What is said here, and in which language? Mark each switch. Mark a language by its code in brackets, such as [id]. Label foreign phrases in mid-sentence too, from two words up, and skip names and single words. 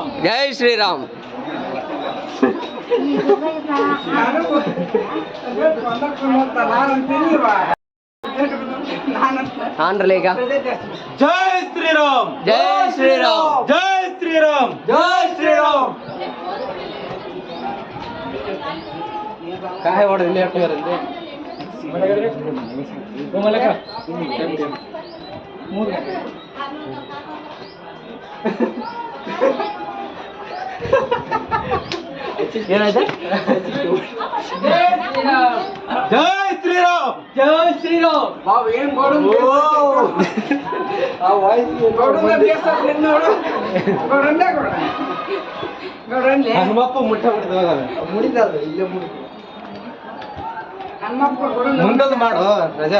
[kn] ಜೈ ಶ್ರೀರಾಮ್. ಆನ್ರಲ್ಲ ಈಗ ಜೈ ಶ್ರೀರಾಮ್ ಜೈ ಶ್ರೀರಾಮ್ ಜೈ ಶ್ರೀರಾಮ್ ಜೈ ಶ್ರೀರಾಮ್. [mr] काय वाढ दिली आपल्याला तुम्हाला का ಏನಾಯ್ತು? [kn] ಜೈ ಶ್ರೀರಾಮ್ ಜೈ ಶ್ರೀರಾಮ್. ಹನುಮಪ್ಪ ಮುಟ್ಟ ಮುಡಿದ ಇಲ್ಲೇ ಮುಡಿ ಮುಂದದು ಮಾಡು ರಜಾ.